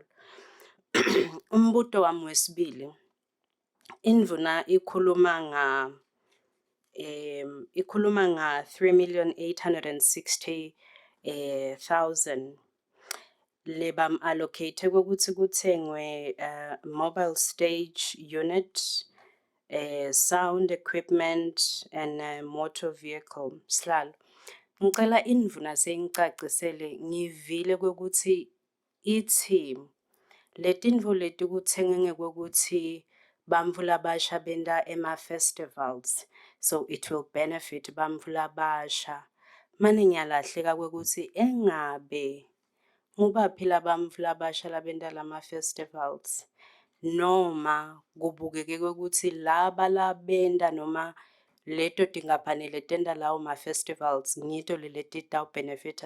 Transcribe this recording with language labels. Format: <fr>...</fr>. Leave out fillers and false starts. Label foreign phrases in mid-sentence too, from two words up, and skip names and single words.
<ss>Umbuto wami wesibili indvuna ikhuluma nga 3,860,000 lebam allocate kokuthi kutsengwe</ss> <en>mobile stage unit, sound equipment and motor vehicle.</en> <ss>Sihlalo ngicela indvuna seyingicacisele ngivile kokuthi ithi letintfo leti kutsenga ngekwekuthi bantfu labasha benta ema-festivals,</ss> <en>so it will benefit</en> <ss>bantfu labasha. Mane ngiyalahleka kwekuthi engabe ngubaphi labantfu labasha labenta lama-festivals noma kubukeke kwekuthi laba labenta noma leto tinkampani letenta lawo ma-festivals ngito lelitawubenefita.</ss>